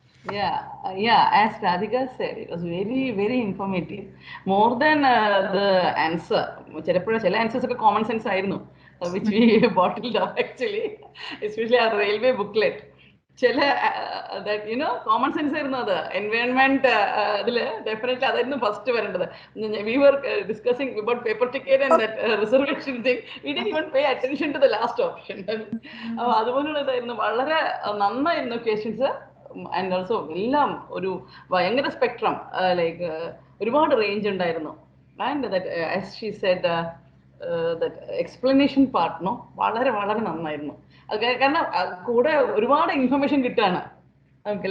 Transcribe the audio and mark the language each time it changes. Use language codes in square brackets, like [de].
[en] Yeah, as Radhika said, it was very, very informative. More than the answer, [ml] ചില [en] answers [ml] ഒക്കെ [en] common sense [ml] ആയിരുന്നു, [en] which we bottled up actually, especially our railway booklet. [ml] ചില [en] that you know common sense [ml] ആയിരുന്നു. അത് environment അതില് definitely അതായിരുന്നു first വരേണ്ടത്. [en] We were discussing about paper ticket and that reservation thing. We didn't even pay attention to the last option. [ml] അതുപോലുള്ള ഇതായിരുന്നു. വളരെ നന്നായിരുന്നു ക്വസ്റ്റ്യൻസ്. [en] and also [ml] എല്ലാം ഒരു ഭയങ്കര സ്പെക്ട്രം, ലൈക്ക് ഒരുപാട് റേഞ്ച് ഉണ്ടായിരുന്നു. [en] and that as she said that explanation part [ml] വളരെ വളരെ നന്നായിരുന്നു. അത് കാരണം കൂടെ ഒരുപാട് ഇൻഫർമേഷൻ കിട്ടുകയാണ് നമുക്ക്.